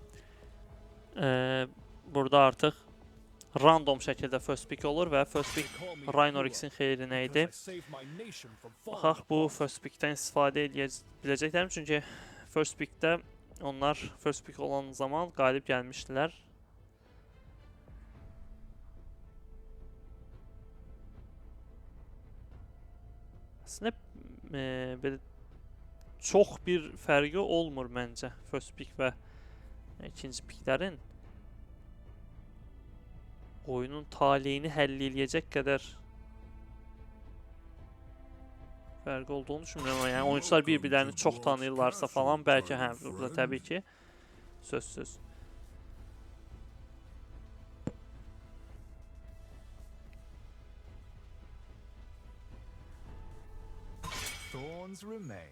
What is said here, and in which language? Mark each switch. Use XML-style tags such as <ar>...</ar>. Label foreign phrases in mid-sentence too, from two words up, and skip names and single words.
<az>burada artıq random şəkildə</az> <en>first pick</en> <az>olur və</az> <en>first pick</en> <az>Rhinorix'in xeyrinə idi. Baxaq, bu</az> <en>first pickdən</en> <az>istifadə biləcəklərim, çünki</az> <en>first pickdə</en> <az>onlar</az> <en>first pick</en> <az>olan zaman qalib gəlmişdilər. Əslində, belə çox bir fərqi olmur məncə</az> <en>first pick</en> <az>və ikinci picklərin. Oyunun taleyini həll eləyəcək qədər fərqi olduğunu düşünmürəm. Yəni oyuncular bir-birlərini çox tanıyırlarsa falan bəlkə hə, burada təbii ki sözsüz.</az> <en>Thorns remain.</en>